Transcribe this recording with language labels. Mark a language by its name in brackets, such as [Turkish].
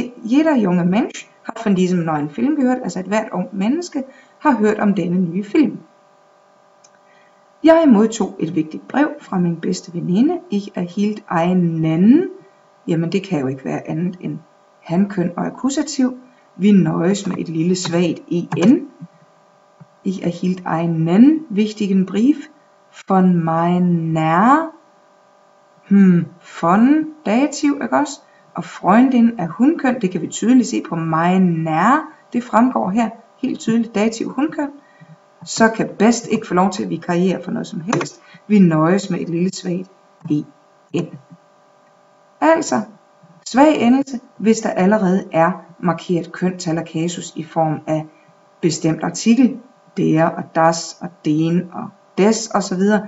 [German] Jeder junge Mensch hat von diesem neuen Film gehört, [Danish] altså et hvert ung menneske har hørt om denne nye film. Jeg modtog et vigtigt brev fra min bedste veninde. [German] Ich erhielt einen. [Danish] Jamen det kan jo ikke være andet end hankøn og akkusativ. Vi nøjes med et lille svagt en. [German] Ich erhielt einen wichtigen Brief von meiner von dativ, [Danish] ikke også? Og Freundin er hunkøn, det kan vi tydeligt se på meiner. Det fremgår her helt tydeligt dativ hunkøn. Så kan best ikke få lov til at vikariere for noget som helst. Vi nøjes med et lille svagt en. Altså, svag endelse, hvis der allerede er markeret køn, tal og kasus i form af bestemt artikel, der og das og den og des osv.